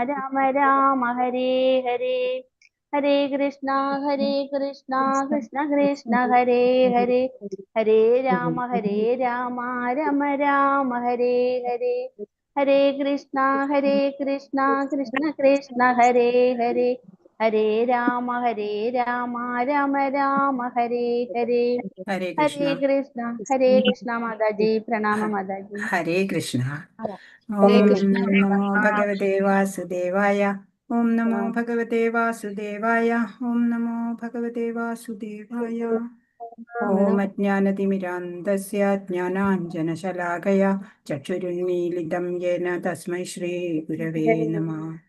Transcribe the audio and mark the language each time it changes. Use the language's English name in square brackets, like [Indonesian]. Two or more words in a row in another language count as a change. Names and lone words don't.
[Sanskrit] രാമ ഹരേ ഹരേ ഹരേ കൃഷ്ണ കൃഷ്ണ കൃഷ്ണ ഹരേ ഹരേ ഹരേ രാമ രാമ രാമ ഹരേ ഹരേ ഹരേ കൃഷ്ണ കൃഷ്ണ കൃഷ്ണ ഹരേ ഹരേ ഹരേ രാമ രാമ രാമ ഹരേ ഹരേ ഹരേ കൃഷ്ണ. ഹരേ കൃഷ്ണ മാതാജി. പ്രണാമ മാതാജി. ഹരേ കൃഷ്ണ. ഹരേ ഓം കൃഷ്ണ. നമോ ഭഗവതേ വാസുദേവായ. ഓം നമോ ഭഗവതേ വാസുദേവായ. ഓം നമോ ഭഗവതേ വാസുദേവായ. ഓം അജ്ഞാനതിമിരാന്ധസ്യ ജ്ഞാനാഞ്ജനശലാകയ ചക്ഷുരുന്മീലിതം യേന തസ്മൈ ശ്രീ ഗുരവേ നമഃ.